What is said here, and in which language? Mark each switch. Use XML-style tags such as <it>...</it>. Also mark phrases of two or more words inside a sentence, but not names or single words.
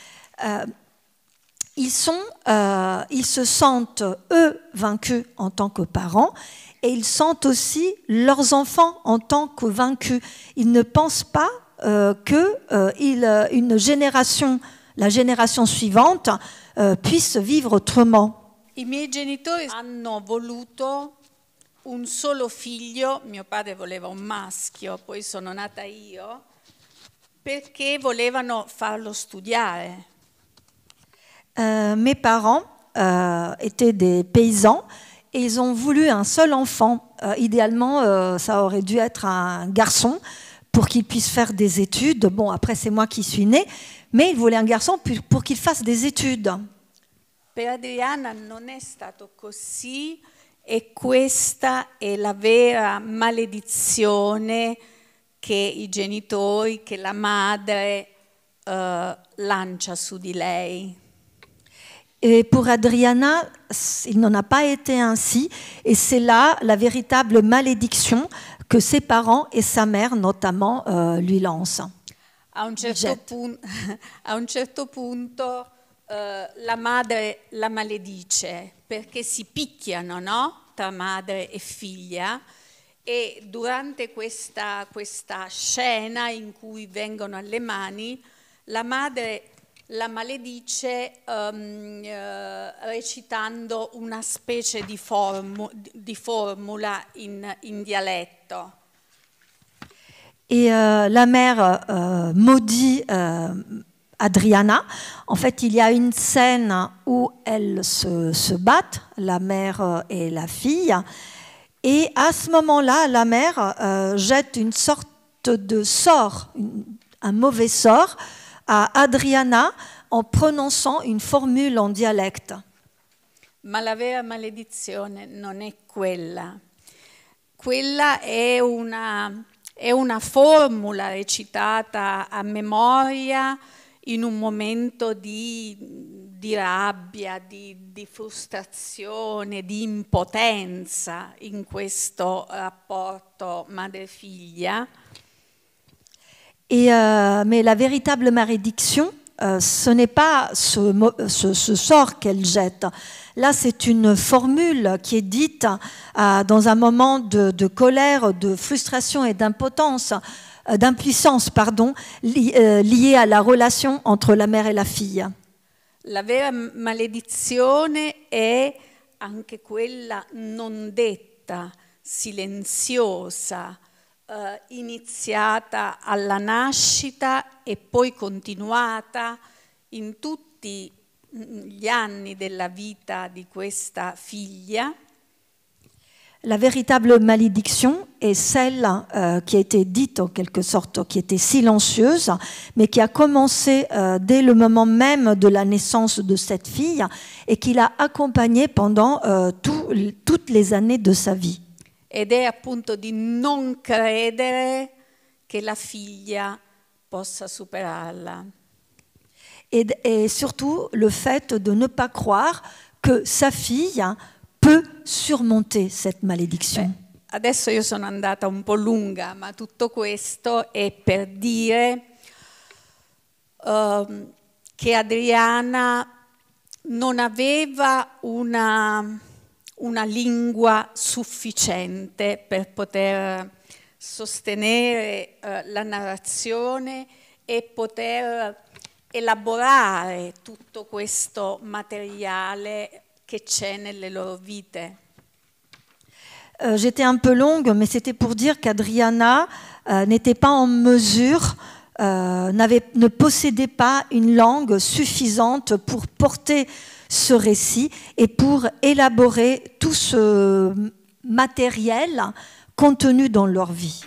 <fr>Ils se sentent, eux, vaincus en tant que parents, et ils sentent aussi leurs enfants en tant que vaincus. Ils ne pensent pas qu'une génération, la génération suivante, puisse vivre autrement.</fr> <it>I miei genitori hanno voluto un solo figlio, mio padre voleva un maschio, poi sono nata io, perché volevano farlo studiare.</it> <fr>Mes parents étaient des paysans et ils ont voulu un seul enfant. Idéalement, ça aurait dû être un garçon pour qu'il puisse faire des études. Bon, après, c'est moi qui suis née, mais ils voulaient un garçon pour qu'il fasse des études.</fr> <it>Per Adriana non è stato così e questa è la vera maledizione che i genitori, che la madre lancia su di lei.</it> <fr>Et pour Adriana, il n'en a pas été ainsi, et c'est là la véritable malédiction que ses parents et sa mère notamment lui lancent.</fr> <it>A un certo punto la madre la maledice perché si picchiano, no? Tra madre e figlia, e durante questa scena in cui vengono alle mani, la madre la maledice recitando una specie di formula in dialetto.</it> <fr>Et la mère maudit Adriana. En fait, il y a une scène où elles se battent, la mère et la fille. Et à ce moment-là, la mère jette une sorte de sort, un mauvais sort, à Adriana en prononçant une formule en dialecte.</fr> <it>Ma la vera maledizione non è quella. Quella è una formula recitata a memoria in un momento di rabbia, di frustrazione, di impotenza in questo rapporto madre-figlia.</it> <fr>Mais la véritable malédiction, ce n'est pas ce sort qu'elle jette. Là, c'est une formule qui est dite dans un moment de colère, de frustration et d'impuissance, liée à la relation entre la mère et la fille.</fr> <it>La vera maledizione è anche quella non detta, silenziosa, iniziata alla nascita e poi continuata in tutti gli anni della vita di questa figlia.</it> <fr>La véritable malédiction est celle qui a été dite en quelque sorte, qui était silencieuse, mais qui a commencé dès le moment même de la naissance de cette fille et qui l'a accompagnée pendant toutes les années de sa vie.</fr> <it>Ed è appunto di non credere che la figlia possa superarla.</it> <fr>Et surtout le fait de ne pas croire que sa fille peut surmonter cette malédiction.</fr> <it>Adesso io sono andata un po' lunga, ma tutto questo è per dire che Adriana non aveva una lingua sufficiente per poter sostenere la narrazione e poter elaborare tutto questo materiale che c'è nelle loro vite.</it> <fr>J'étais un peu longue, mais c'était pour dire qu'Adriana n'était pas en mesure, ne possédait pas une langue suffisante pour porter ce récit et pour élaborer tout ce matériel contenu dans leur vie.</fr>